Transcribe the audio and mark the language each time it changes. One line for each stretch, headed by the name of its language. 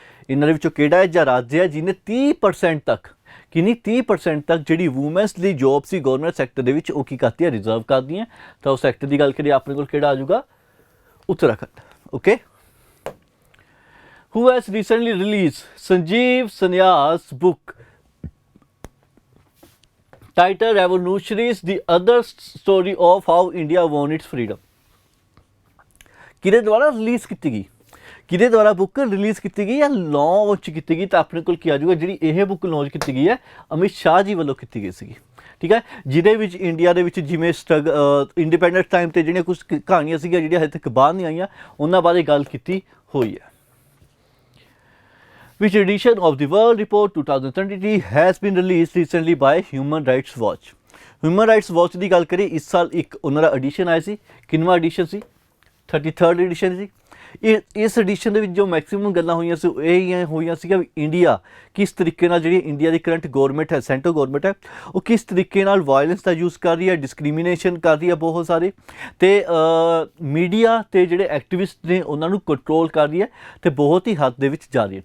Punjabi: ਇਹਨਾਂ ਦੇ ਵਿੱਚੋਂ ਕਿਹੜਾ ਹੈ ਜਾਂ ਰਾਜ ਹੈ ਜਿਹਨੇ 30% ਤੱਕ ਕਿੰਨੀ 30% ਤੱਕ ਜਿਹੜੀ ਵੂਮੈਨਸ ਦੀ ਜੋਬ ਸੀ ਗਵਰਨਮੈਂਟ ਸੈਕਟਰ ਦੇ ਵਿੱਚ ਉਹ ਕੀ ਕਰਦੀ ਹੈ ਰਿਜ਼ਰਵ ਕਰਦੀ ਹੈ। ਤਾਂ ਉਸ ਸੈਕਟਰ ਦੀ ਗੱਲ ਕਰੀਏ ਆਪਣੇ ਕੋਲ ਕਿਹੜਾ ਆ ਜਾਊਗਾ Uttarakhand. Okay.
English: Who has recently released Sanjeev Sanyas book titled Revolutionaries, the other story of how India won its freedom?
Punjabi: ਕਿਹਦੇ ਦੁਆਰਾ ਰਿਲੀਜ਼ ਕੀਤੀ ਗਈ, ਕਿਹਦੇ ਦੁਆਰਾ ਬੁੱਕ ਰਿਲੀਜ਼ ਕੀਤੀ ਗਈ ਜਾਂ ਲਾਂਚ ਕੀਤੀ ਗਈ? ਤਾਂ ਆਪਣੇ ਕੋਲ ਕੀ ਆ ਜਾਊਗਾ ਜਿਹੜੀ ਇਹ ਬੁੱਕ ਲਾਂਚ ਕੀਤੀ ਗਈ ਹੈ ਅਮਿਤ ਸ਼ਾਹ ਜੀ ਵੱਲੋਂ ਕੀਤੀ ਗਈ ਸੀਗੀ। ਠੀਕ ਹੈ, ਜਿਹਦੇ ਵਿੱਚ ਇੰਡੀਆ ਦੇ ਵਿੱਚ ਜਿਵੇਂ ਇੰਡੀਪੈਂਡੈਂਸ ਟਾਈਮ 'ਤੇ ਜਿਹੜੀਆਂ ਕੁਛ ਕਹਾਣੀਆਂ ਸੀਗੀਆਂ ਜਿਹੜੀਆਂ ਹਜੇ ਤੱਕ ਬਾਹਰ ਨਹੀਂ ਆਈਆਂ ਉਹਨਾਂ ਬਾਰੇ ਗੱਲ ਕੀਤੀ ਹੋਈ ਹੈ।
English: Which edition of the World Report 2023 has been released recently by Human Rights Watch?
Punjabi: Human Rights Watch ਦੀ ਗੱਲ ਕਰੀਏ ਇਸ ਸਾਲ ਇੱਕ ਉਹਨਾਂ ਦਾ ਐਡੀਸ਼ਨ ਆਇਆ ਸੀ। ਕਿੰਨਵਾਂ ਐਡੀਸ਼ਨ ਸੀ? 33rd ਐਡੀਸ਼ਨ ਸੀ। ਇਸ ਐਡੀਸ਼ਨ ਦੇ ਵਿੱਚ ਜੋ ਮੈਕਸਿਮਮ ਗੱਲਾਂ ਹੋਈਆਂ ਸੀ ਉਹ ਇਹ ਹੋਈਆਂ ਸੀਗੀਆਂ ਵੀ ਇੰਡੀਆ ਕਿਸ ਤਰੀਕੇ ਨਾਲ ਜਿਹੜੀ ਇੰਡੀਆ ਦੀ ਕਰੰਟ ਗੌਰਮੈਂਟ ਹੈ, ਸੈਂਟਰ ਗੌਰਮੈਂਟ ਹੈ, ਉਹ ਕਿਸ ਤਰੀਕੇ ਨਾਲ ਵਾਇਲੈਂਸ ਦਾ ਯੂਜ਼ ਕਰ ਰਹੀ ਹੈ, ਡਿਸਕ੍ਰਿਮੀਨੇਸ਼ਨ ਕਰ ਰਹੀ ਹੈ ਬਹੁਤ ਸਾਰੇ, ਅਤੇ ਮੀਡੀਆ ਅਤੇ ਜਿਹੜੇ ਐਕਟਿਵਿਸਟ ਨੇ ਉਹਨਾਂ ਨੂੰ ਕੰਟਰੋਲ ਕਰ ਰਹੀ ਹੈ ਅਤੇ ਬਹੁਤ ਹੀ ਹੱਦ ਦੇ ਵਿੱਚ ਜਾ ਰਹੀ ਹੈ।